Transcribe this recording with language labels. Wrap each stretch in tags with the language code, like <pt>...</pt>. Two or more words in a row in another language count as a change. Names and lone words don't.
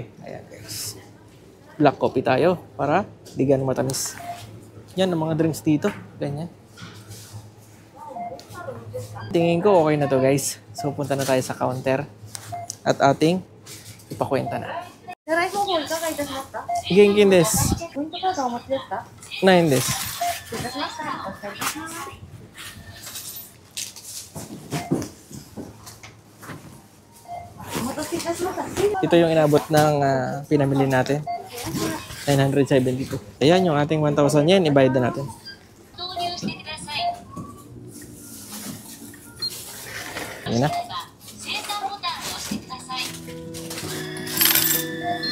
<tl>Ayan guys. Black coffee tayo para di ganun matamis. Yan ang mga drinks dito. Ganyan. Tingin ko okay na to guys. So punta na tayo sa counter. At ating ipakwenta na.</tl> <ja>現金です。ポイントカードお持ちですか？ないんです。失礼いたしました。お伝えいたします。お待たせいたしました。</ja> <tl>Ito yung inabot ng pinamili natin. 972. Ayan yung ating 1,000 yen. Ibayad na natin. Ayan na.</tl>